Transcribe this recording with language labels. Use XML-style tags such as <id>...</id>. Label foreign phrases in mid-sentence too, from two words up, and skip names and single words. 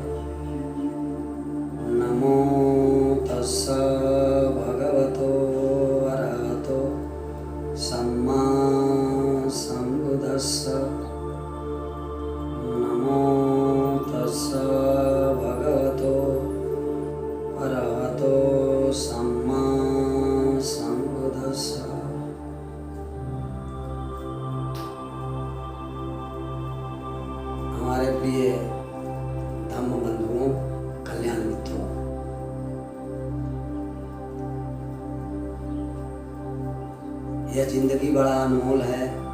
<pi>नमो तस्सा भगवतो अरहतो सम्मा सम्बुद्धस्स। नमो तस्सा भगवतो अरहतो सम्मा सम्बुद्धस्स।</pi> <hi>हमारे प्रिय धम्म बंधुओं, कल्याण मित्रों, यह जिंदगी बड़ा अनमोल है।</hi>